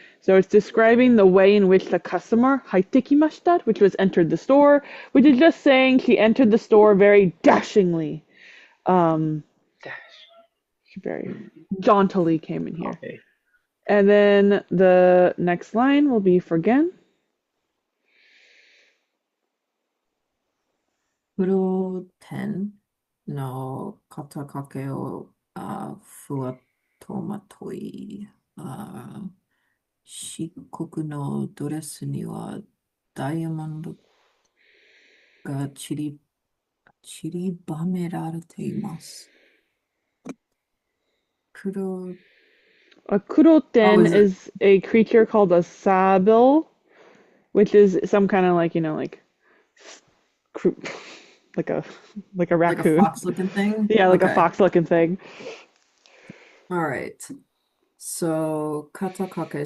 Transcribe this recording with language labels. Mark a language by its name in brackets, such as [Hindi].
[English] So it's describing the way in which the customer haitekimashita, which was entered the store, which is just saying she entered the store very dashingly. Um, dash. she very jauntily came in here. Okay. And then the next line will be for Gen. [Japanese] プロテンの肩掛けをふわっとまとい、漆黒のドレスにはダイヤモンドが散りばめられています。黒、 [English] A oh, [Japanese] kuroten [English] is it is a creature called a sabil, which is some kind of like, like like a like a like a raccoon. fox looking thing? Yeah, like a Okay. fox looking thing. All right. So, katakake.